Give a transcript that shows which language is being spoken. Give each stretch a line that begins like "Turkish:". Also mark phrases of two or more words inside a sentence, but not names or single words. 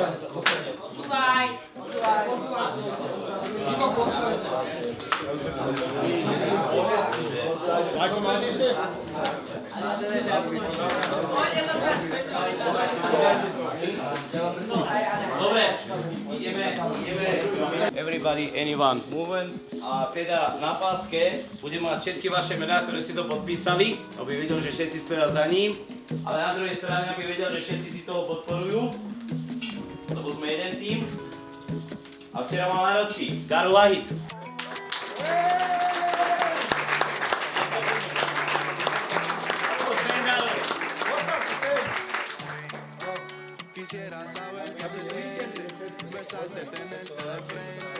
Slovak: Posúvaj. Ako máš ešte? Dobre, ideme.
English: Everybody, anyone, movement.
Slovak: A teda na páske budem mať všetky vaše mená, ktoré si to podpísali, aby videl, že všetci stoja za ním. Ale na druhej strane, aby vedel, že všetci tí toho podporujú, lebo sme jeden tým. A včera mal náročí Garo Lahit.
Spanish: Quisiera saber qué se siente, besarte, tenerte de frente.